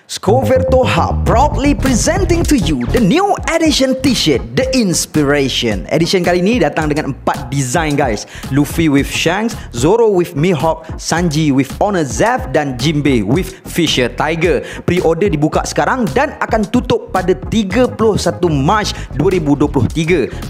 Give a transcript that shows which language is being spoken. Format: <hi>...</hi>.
<en>Scoverto Hub proudly presenting to you the new edition t-shirt, The Inspiration.</en> <ms>Edition kali ini datang dengan 4 design guys. Luffy with Shanks, Zoro with Mihawk, Sanji with Honor Zeff dan Jinbei with Fisher Tiger. Pre-order dibuka sekarang dan akan tutup pada 31 Mac 2023.</ms>